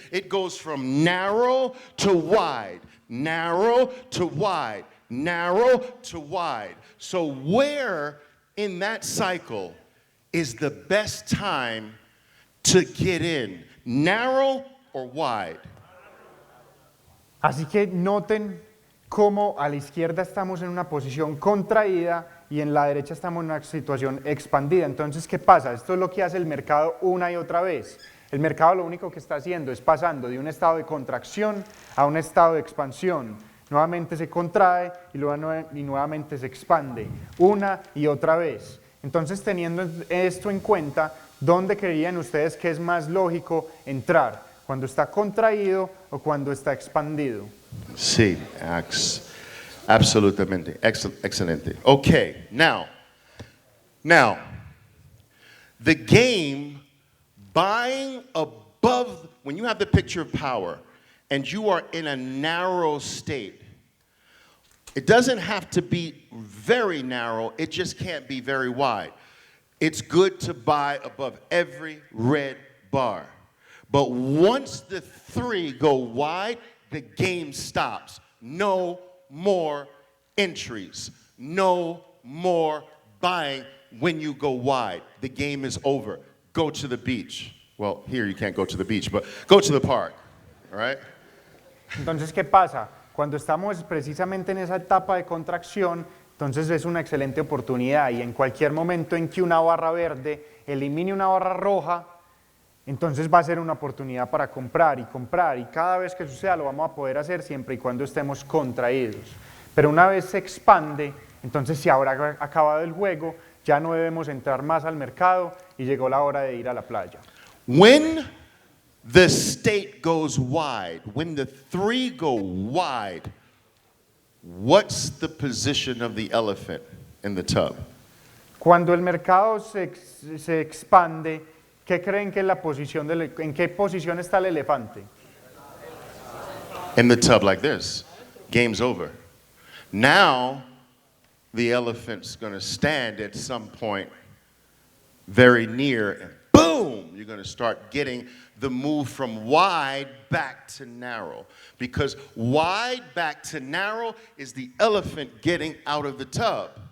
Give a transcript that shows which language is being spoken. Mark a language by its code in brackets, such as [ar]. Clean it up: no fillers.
[en] It goes from narrow to wide, narrow to wide, narrow to wide. So where in that cycle is the best time to get in? Narrow or wide? [es] Así que noten cómo a la izquierda estamos en una posición contraída y en la derecha estamos en una situación expandida. Entonces, ¿qué pasa? Esto es lo que hace el mercado una y otra vez. El mercado lo único que está haciendo es pasando de un estado de contracción a un estado de expansión. Nuevamente se contrae y nuevamente se expande, una y otra vez. Entonces, teniendo esto en cuenta, ¿dónde creerían ustedes que es más lógico entrar? ¿Cuando está contraído o cuando está expandido? Sí, absolutamente, excelente. [en] Okay, now, the game, buying above, when you have the picture of power and you are in a narrow state, it doesn't have to be very narrow, it just can't be very wide. It's good to buy above every red bar. But once the three go wide, the game stops. No more entries. No more buying when you go wide. The game is over. Go to the beach. Well, here you can't go to the beach, but go to the park. All right? [es] Entonces, ¿qué pasa? Cuando estamos precisamente en esa etapa de contracción, entonces es una excelente oportunidad y en cualquier momento en que una barra verde elimine una barra roja, entonces va a ser una oportunidad para comprar y cada vez que suceda lo vamos a poder hacer siempre y cuando estemos contraídos. Pero una vez se expande, entonces se habrá acabado el juego, ya no debemos entrar más al mercado y llegó la hora de ir a la playa. [en] When the state goes wide, when the three go wide, what's the position of the elephant in the tub? [es] Cuando el mercado se expande, ¿qué creen que es la posición en qué posición está el elefante? [en] In the tub like this. Game's over. Now, the elephant's going to stand at some point very near and boom, you're going to start getting the move from wide back to narrow. Because wide back to narrow is the elephant getting out of the tub.